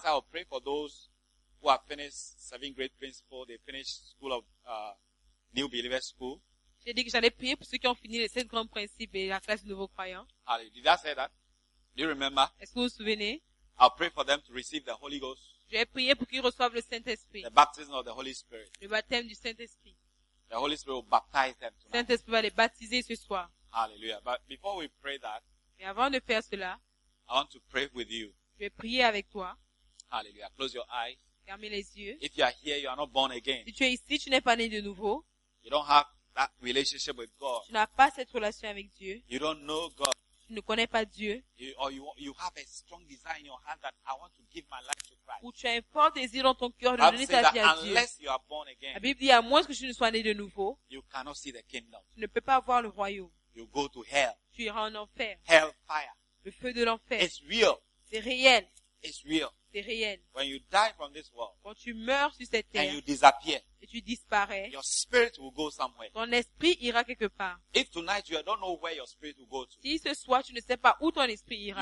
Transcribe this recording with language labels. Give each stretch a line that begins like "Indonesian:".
English: tonight, I'll pray for those who have finished seven great principles. They finished school of new believer school.
French: J'ai dit que j'allais prier pour ceux qui ont fini les sept grands principes et la classe de nouveaux croyants.
English: Hallelujah. Did I say that? Do you remember?
French: Est-ce que vous vous souvenez?
English: I'll pray for them to receive the Holy Ghost.
French: Je vais prier pour qu'ils reçoivent le Saint-Esprit.
English: The baptism of the Holy Spirit.
French: Le baptême du Saint-Esprit.
English: The Holy Spirit will baptize them tonight.
French: Saint-Esprit va les baptiser ce soir.
English: Hallelujah. But before we pray that,
French: et avant de faire cela,
English: I want to pray with you.
French: Je vais prier avec toi.
English: Hallelujah. Close your eyes.
French: Ferme les yeux.
English: If you are here, you are not born again.
French: Si tu es ici, tu n'es pas né de nouveau.
English: You don't have that relationship with God.
French: Tu n'as pas cette relation avec Dieu.
English: You don't know God.
French: Tu ne connais pas Dieu.
English: You have a strong desire in your heart that I want to give my life to Christ.
French: Ou tu as un fort désir dans ton cœur de donner ta vie à Dieu.
English: Unless you are born again,
French: la Bible dit à moins que tu ne sois né de nouveau,
English: you cannot see the kingdom.
French: Tu ne peux pas voir le royaume.
English: You go to hell.
French: Tu iras en enfer.
English: Hell fire.
French: Le feu de l'enfer.
English: It's real.
French: C'est réel.
English: It's real.
French: C'est réel.
English: When you die from this world,
French: quand tu meurs sur cette terre,
English: and you disappear,
French: et tu disparais,
English: your spirit will go somewhere.
French: Ton esprit ira quelque part.
English: If tonight you don't know where your spirit will go to,
French: si ce soir tu ne sais pas où ton esprit ira,